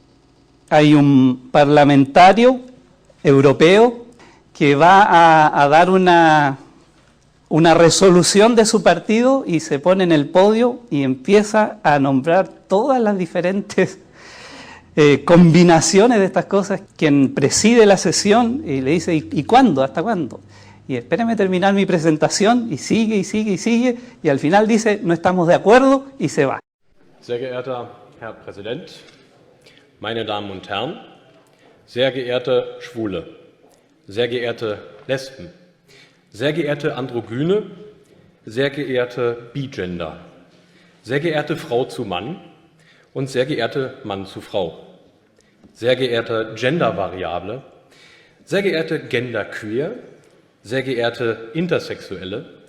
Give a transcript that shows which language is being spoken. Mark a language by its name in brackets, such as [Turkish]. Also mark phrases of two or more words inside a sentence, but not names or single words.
[Spanish] Hay un parlamentario europeo que va a dar una resolución de su partido y se pone en el podio y empieza a nombrar todas las diferentes combinaciones de estas cosas. Quien preside la sesión y le dice, ¿y cuándo? ¿Hasta cuándo? Y espérenme terminar mi presentación, y sigue, y sigue, y sigue, y al final dice, no estamos de acuerdo, y se va. [German] Sehr geehrter Herr Präsident, meine Damen und Herren, sehr geehrte Schwule, sehr geehrte Lesben, sehr geehrte Androgyne, sehr geehrte Bigender, sehr geehrte Frau zu Mann und sehr geehrte Mann zu Frau, sehr geehrte Gendervariable, sehr geehrte Genderqueer, sehr geehrte Intersexuelle,